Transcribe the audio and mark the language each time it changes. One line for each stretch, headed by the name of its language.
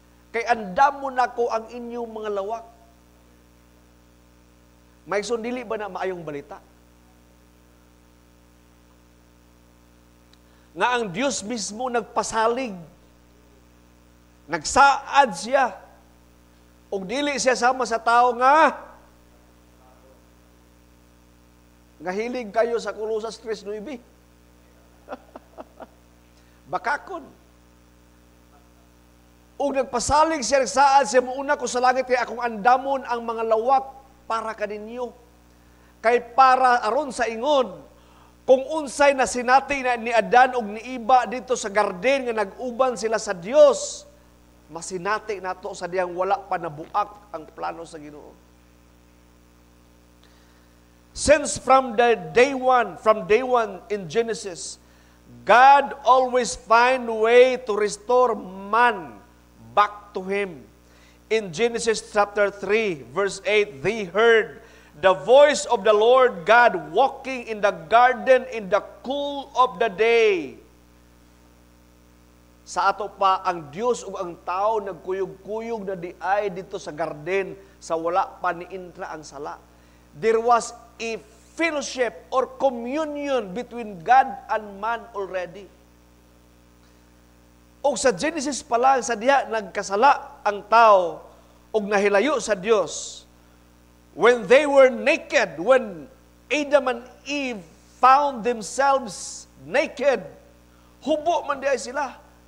Cebuano: Kay andam mo na ko ang inyong mga lawak. May dili ba na maayong balita? Nga ang Diyos mismo nagpasalig. Nagsaad siya. Og dili siya sama sa tao nga hilig kayo sa Colossus 3:9. Bakakon. Og nagpasalig siya, nagsaad siya, muuna ko sa langit, kay akong andamon ang mga lawak para kaninyo. Kay para aron sa ingon, kung unsay na sinati na ni Adan og ni Iba dito sa garden nga nag-uban sila sa Dios, masinati nato sa diyang wala pa nabuak ang plano sa Ginoo.
English: Since from day one in Genesis, God always find way to restore man back to Him. In Genesis chapter 3, verse 8, they heard the voice of the Lord God walking in the garden in the cool of the day.
Cebuano: Sa ato pa, ang Diyos ug ang tao nagkuyog-kuyog na diay dito sa garden sa wala pa ni intra ang sala.
English: There was a fellowship or communion between God and man already.
Cebuano: O sa Genesis pa lang, sa diha nagkasala ang tao ug nahilayo sa Dios.
English: When they were naked, when Adam and Eve found themselves naked,
Cebuano: hubo man diay sila.